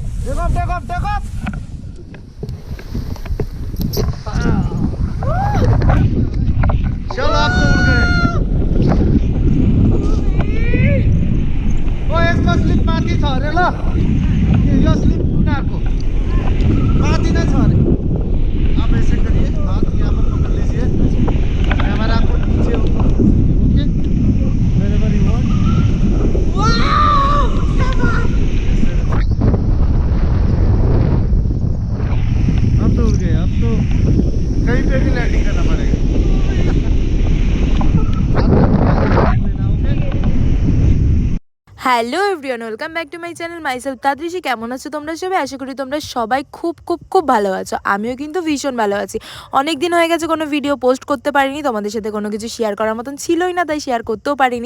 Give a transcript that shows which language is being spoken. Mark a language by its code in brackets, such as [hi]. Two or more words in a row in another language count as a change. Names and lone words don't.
[hi] चलो आप तो उड़ गए। [ne] ओ यसको स्लिप माथि छ अरे ल, यो स्लिप उनीहरूको माथि नै छ अरे। [hi] आप ऐसे करिए, हाथ यहाँ पर पकड़ लीजिए, कैमरा को नीचे ओके, [en] wherever you want। [hi] अब तो उड़ गए, अब तो कहीं पे भी लैंडिंग करना पड़ेगा। [en] Hello everyone, welcome back to my channel myself তাদৃশি। [bn] কেমন আছো তোমরা সবাই? আশা করি তোমরা সবাই খুব খুব খুব ভালো আছো। আমিও কিন্তু ভীষণ ভালো আছি। অনেক দিন হয়ে গেছে কোনো ভিডিও পোস্ট করতে পারিনি, তোমাদের সাথে কোনো কিছু শেয়ার করার মতন ছিলই না, তাই শেয়ার করতেও পারিনি।